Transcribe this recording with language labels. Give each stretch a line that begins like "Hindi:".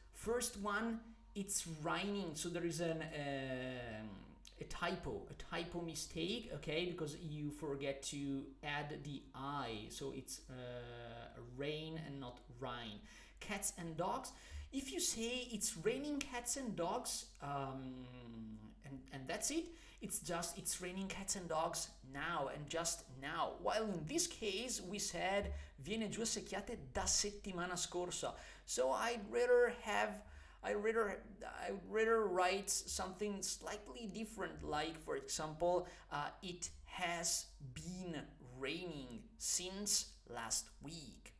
English: First one, it's raining, so there is a typo mistake, okay, because you forget to add the I, so it's rain and not rain. Cats and dogs. If you say it's raining cats and dogs, and that's it, it's raining cats and dogs now and just now. While in this case we said
Italian: viene giù a secchiate da settimana scorsa.
English: So I'd rather write something slightly different, like for example, it has been raining since last week.